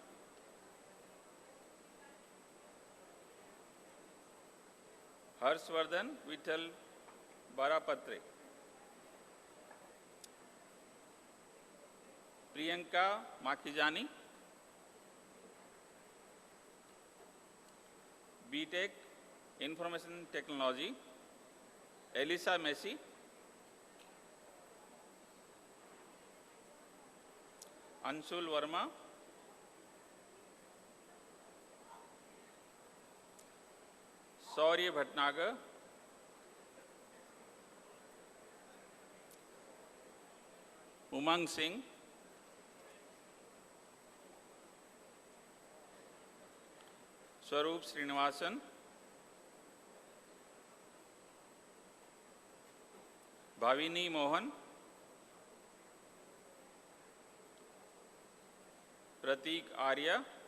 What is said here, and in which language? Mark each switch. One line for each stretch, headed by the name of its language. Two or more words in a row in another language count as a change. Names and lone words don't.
English: Harshvardhan Vittal Barapatre, Priyanka Makhijani, BTech Information Technology, Elisa Messi, Anshul Verma, Saurya Bhatnagar, Umang Singh, Swaroop Srinivasan, Bhavini Mohan, Pratik Arya,